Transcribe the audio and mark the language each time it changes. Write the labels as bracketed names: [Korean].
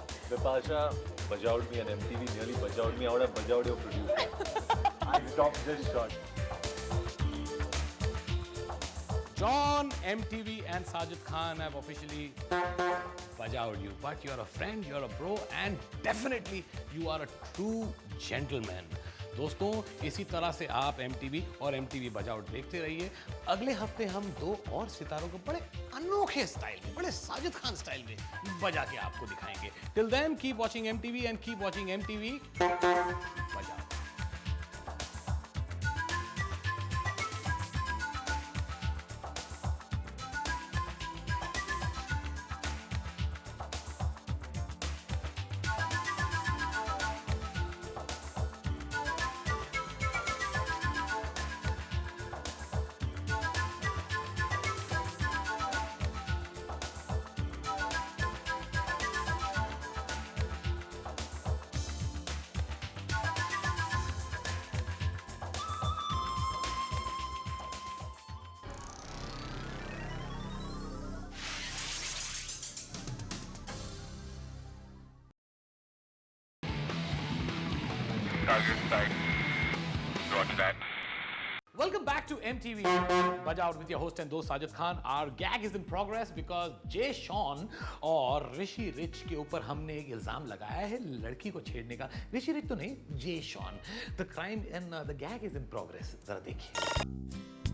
[English] Vipasha bajaued me and MTV nearly bajaued me. I would have bajaued your producer. I stopped this shot. John, MTV, and Sajid Khan have officially bajaued you. But you're a friend, you're a bro, and definitely you are a true gentleman. [Hindi] दोस्तों इसी तरह से आप MTV और MTV बजाओ देखते रहिए। अगले हफ्ते हम 2 और सितारों को बड़े अनोखे स्टाइल में, बड़े साजिद खान स्टाइल में बजा के आपको दिखाएंगे। [English] Till then, keep watching MTV and keep watching MTV Bajao. Target site. Roger that. Welcome back to MTV Bajaud with your host and dost Sajid Khan. Our gag is in progress because [Hindi] Jay Sean और ऋषि rich के ऊपर हमने एक इल्जाम लगाया है लड़की को छेड़ने का। ऋषि रिच तो नहीं, Jay Sean. [English] The crime and the gag is in progress. [Hindi] जरा देखिए।